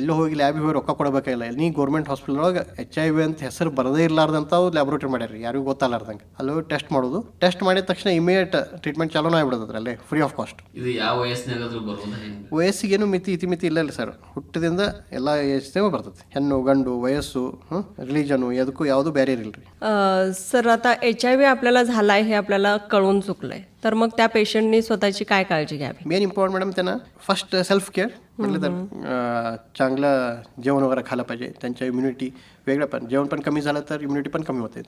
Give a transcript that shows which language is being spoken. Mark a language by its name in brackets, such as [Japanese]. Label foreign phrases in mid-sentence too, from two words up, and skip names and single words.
[Kannada] ಎಲ್ಲೋ ಹೋಗಿ ಲ್ಯಾಬಿಗೆ ಹೋಗಿ ರೊಕ್ಕ ಕೊಡಬೇಕಾಗಿಲ್ಲ. ನೀ [English] government hospital [Kannada] ಒಳಗೆ HIV ಅಂತ ಹೆಸರು ಬರದೇ ಇರಲಾರ್ದಂಥ ಲ್ಯಾಬ್ರೋಟರಿ ಮಾಡ್ಯಾರ ರೀ, ಯಾರಿಗೂ ಗೊತ್ತಾಗಲಾರ್ದಂಗೆ. ಅಲ್ಲಿ ಟೆಸ್ಟ್ ಮಾಡೋದು, ಟೆಸ್ಟ್ ಮಾಡಿದ ತಕ್ಷಣ [English] immediate treatment [Kannada] ಚಾಲೂ ಆಗಿಬಿಡೋದು ಅಲ್ಲೇ, [English] free of cost. [Kannada] ಇದು ಯಾವ ವಯಸ್ಸಿನಾಗಾದ್ರೂ ಬರೋದು? ವಯಸ್ಸಿಗೇನು ಇತಿಮಿತಿ ಇಲ್ಲ ಸರ್. ಹುಟ್ಟಿದಿಂದ ಎಲ್ಲ ಏಜ್ನಾಗೂ ಬರ್ತದೆ. ಹೆಣ್ಣು ಗಂಡು ವಯಸ್ಸು ರಿಲಿಜನು ಎದಕ್ಕೂ ಯಾವುದು ಬೇರೆ ಇರಲ್ಲ ರೀ. [Marathi] सर, आता HIV आपल्याला झालाय हे आपल्याला कळून चुकलंय, तर मग त्या पेशंटनी स्वतःची काय काळजी घ्यावी? [English] main important [Marathi] मॅडम त्यांना [English] first self care [Marathi] म्हटलं तर चांगलं जेवण वगैरे खायला पाहिजे. त्यांच्या इम्युनिटी वेगळं पण जेवण पण कमी झालं तर इम्युनिटी पण कमी होते.